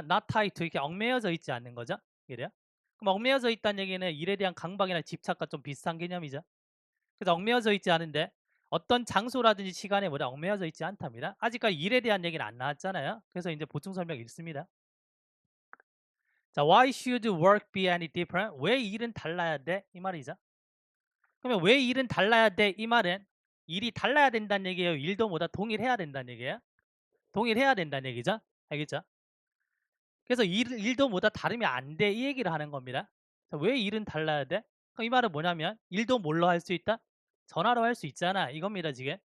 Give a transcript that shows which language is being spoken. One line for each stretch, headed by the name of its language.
English: not tied to
Korean: 이렇게 얽매여져 있지 않는 거죠. 이래요? 그럼 얽매여져 있다는 얘기는 일에 대한 강박이나 집착과 좀 비슷한 개념이죠. 그래서 얽매여져 있지 않은데 어떤 장소라든지 시간에 뭐다? 얽매여져 있지 않답니다. 아직까지 일에 대한 얘기는 안 나왔잖아요. 그래서 이제 보충 설명 읽습니다.
English: 자, why should work be any different?
Korean: 왜 일은 달라야 돼? 이 말이죠. 그러면 왜 일은 달라야 돼? 이 말은 일이 달라야 된다는 얘기예요. 일도 뭐다? 동일해야 된다는 얘기예요. 동일해야 된다는 얘기죠. 알겠죠? 그래서 일도 뭐다 다르면 안 돼. 이 얘기를 하는 겁니다. 자, 왜 일은 달라야 돼? 그럼 이 말은 뭐냐면 일도 뭘로 할 수 있다? 전화로 할 수 있잖아. 이겁니다, 지금.